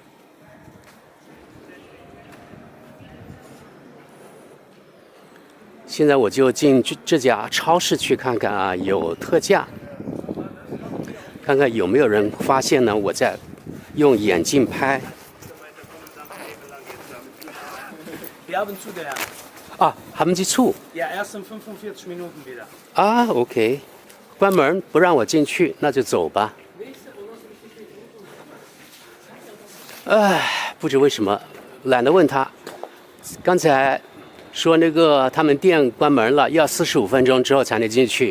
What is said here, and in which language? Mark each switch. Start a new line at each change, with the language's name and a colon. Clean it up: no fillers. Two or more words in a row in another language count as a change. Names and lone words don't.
Chinese: 现在我就进这家超市去看看啊，有特价，看看有没有人发现呢？我在用眼镜拍。啊 ，
German: haben Sie zu? Ja, erst in 45 Minuten wieder.
Chinese: 啊 ，OK， 关门不让我进去，那就走吧。哎，不知为什么，懒得问他。刚才说那个他们店关门了，要45分钟之后才能进去。